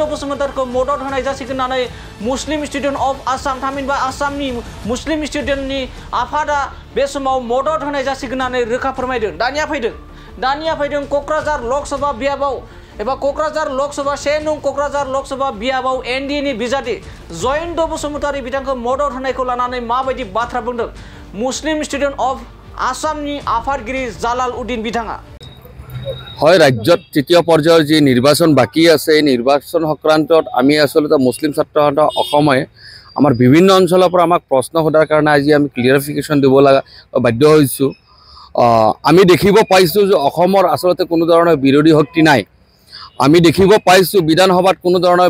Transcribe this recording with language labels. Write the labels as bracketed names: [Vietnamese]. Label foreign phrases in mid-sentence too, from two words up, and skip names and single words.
[Bodo] बसुमतारीखौ मदद होनाय जासिगोन होननानै मुस्लिम स्टुडेन्ट अफ आसाम थामहिनबा आसामनि मुस्लिम स्टुडेन्टनि आफादा बे समाव मदद होनाय जासिगोन होननानै रोखा फोरमायदों दानिया फैदों कक्राझार लोकसभा बियाबाव एबा कक्राझार लोकसभा 1 नं कक्राझार लोकसभा बियाबाव एनडीए बिजाथि जयन्त बसुमतारी बिथांखौ मदद होनायखौ लानानै माबायदि बाथ्रा बुंदों मुस्लिम स्टुडेन्ट अफ आसामनि आफादगिरि জালাল उद्दिन बिथाङा [Assamese] হয় ৰাজ্যত তৃতীয় পৰ্যায়ৰ যি নিৰ্বাচন বাকি আছে এই নিৰ্বাচন সংক্ৰান্তত আমি আসলতে মুছলিম ছাত্ৰসংঘ অসমে আমাৰ বিভিন্ন অঞ্চলৰ পৰা আমাক প্ৰশ্ন সোধাৰ কাৰণে আজি আমি ক্লিয়াৰিফিকেশ্যন দিব লগা বাধ্য হৈছোঁ আমি দেখিব পাইছোঁ যে অসমৰ আসলতে কোনো ধৰণৰ বিৰোধী শক্তি নাই আমি দেখিব পাইছোঁ বিধানসভাত কোনো ধৰণৰ